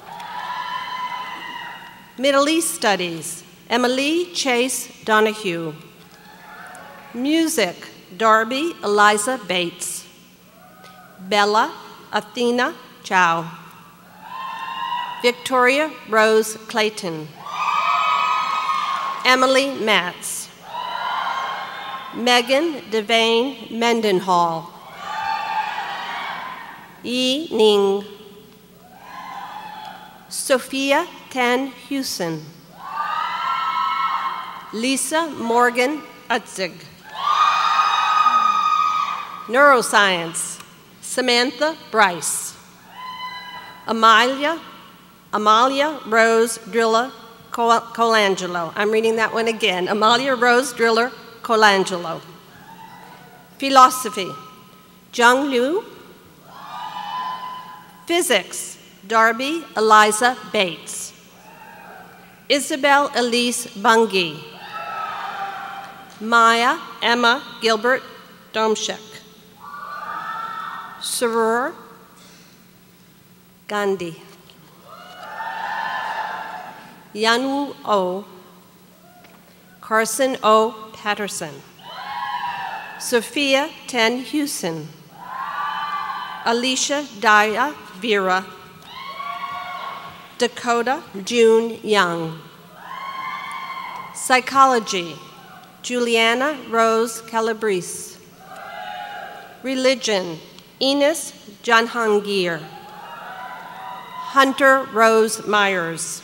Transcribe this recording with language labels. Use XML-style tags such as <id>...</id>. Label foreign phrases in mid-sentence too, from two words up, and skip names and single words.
<en>Middle East Studies, Emily Chase Donahue. Music, Darby Eliza Bates. Bella Athena Chow. Victoria Rose Clayton. Emily Matz. Megan Devane Mendenhall. Yi Ning. Sophia Tan Hewson. Lisa Morgan Utzig. Neuroscience, Samantha Bryce. Amalia Rose Driller Colangelo. I'm reading that one again. Amalia Rose Driller Colangelo. Philosophy, Zhang Liu. Physics, Darby Eliza Bates. Isabel Elise Bungie. Maya Emma Gilbert Domshek. Sarur Gandhi. Yanwu O. Carson O. Patterson. Sophia Ten Hewson. Alicia Daya Vera. Dakota June Young. Psychology, Juliana Rose Calabrese. Religion, Enos Janhangir. Hunter Rose Myers.</en>